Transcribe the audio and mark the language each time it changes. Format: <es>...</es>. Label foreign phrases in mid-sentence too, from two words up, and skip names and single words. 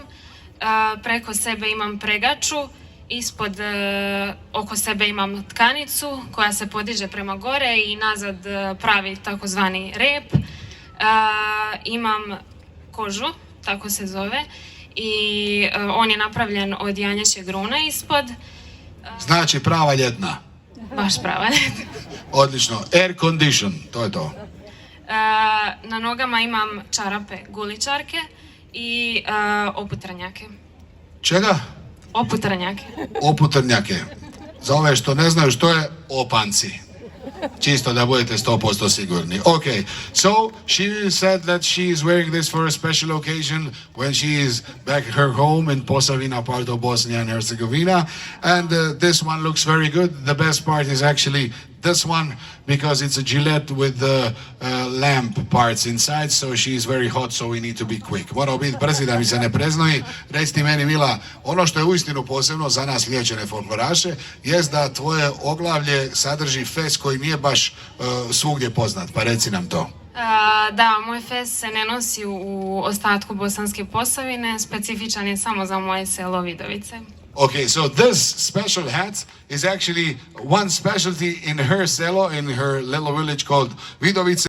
<hr>Preko sebe imam pregaču. Ispod oko sebe imam tkanicu koja se podiže prema gore i nazad pravi takozvani rep. Imam kožu, tako se zove, i on je napravljen od janjećeg runa ispod. Znači prava ljetna. Baš prava ljetna. Odlično.</hr> <en>Air condition,</en> <hr>to je to. Na nogama imam čarape guličarke i oputrnjake. Čega? Oputrnjake. Oputrnjake. Za ove što ne znaju što je, opanci. Čisto da budete 100% sigurni.</hr> <en>Okay, so she said that she is wearing this for a special occasion when she is back at her home in Posavina, part of Bosnia and Herzegovina. And this one looks very good. The best part is actually this one because it's a Gillette with the lamp parts inside, so she is very hot, so we need to be quick.</en> <hr>Moramo biti brzi da mi se ne preznoji. Reci ti meni, Mila, ono što je uistinu posebno za nas liječene folkloraše jest da tvoje oglavlje sadrži fes koji nije baš svugdje poznat, pa reci nam to. Da, moj fes se ne nosi u ostatku Bosanske Posavine, specifičan je samo za moje selo Vidovice.</hr> <en>Okay, so this special hat is actually one specialty in her selo, in her little village called Vidovice.</en>